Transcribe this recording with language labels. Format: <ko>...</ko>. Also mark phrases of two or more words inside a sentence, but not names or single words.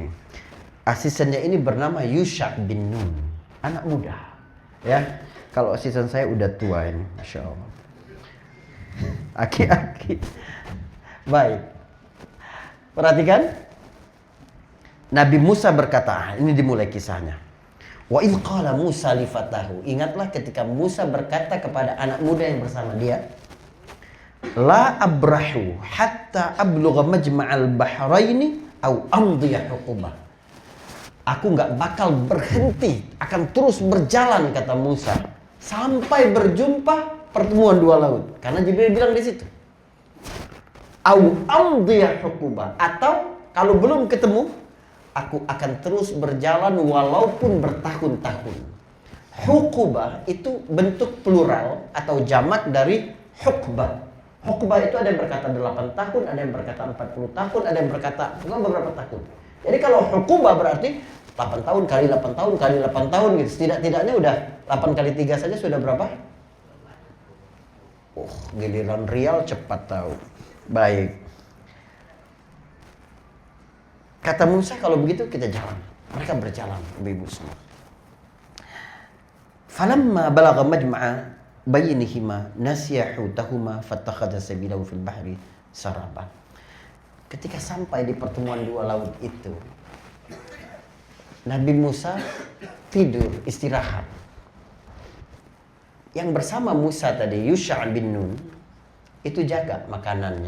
<id>Asistennya ini bernama Yusha bin Nun, anak muda. Ya, kalau asisten saya udah tua ini,</id> <ar>ما شاء الله.</ar> <id>Aki-aki. Baik. Perhatikan. Nabi Musa berkata, ini dimulai kisahnya.</id> <ar>وإذ قال موسى لفتاه.</ar> <id>Ingatlah ketika Musa berkata kepada anak muda yang bersama dia,</id> <ar>لا أبرح حتى أبلغ مجمع البحرين أو أمضي حقبا.</ar> <id>Aku nggak bakal berhenti, akan terus berjalan kata Musa sampai berjumpa pertemuan dua laut. Karena Jibril bilang di situ.</id> <ar>أو أمضي حقبا,</ar> <id>atau kalau belum ketemu, aku akan terus berjalan walaupun bertahun-tahun. Huqubah itu bentuk plural atau jamak dari hukbah. Hukbah itu ada yang berkata 8 tahun, ada yang berkata 40 tahun, ada yang berkata beberapa tahun. Jadi kalau hukubah berarti 8 tahun kali 8 tahun kali 8 tahun gitu. Setidak-tidaknya udah 8 kali 3 saja sudah berapa? Giliran Rial cepat tahu. Baik. Kata Musa, kalau begitu kita jalan. Mereka berjalan, ibu semua.</id> <ar>فلما بلغا مجمع بينهما نسيا حوتهما فاتخذ سبيله في البحر سربا.</ar> <id>Ketika sampai di pertemuan dua laut itu, Nabi Musa tidur, istirahat. Yang bersama Musa tadi, Yusha bin Nun, itu jaga makanannya.</id>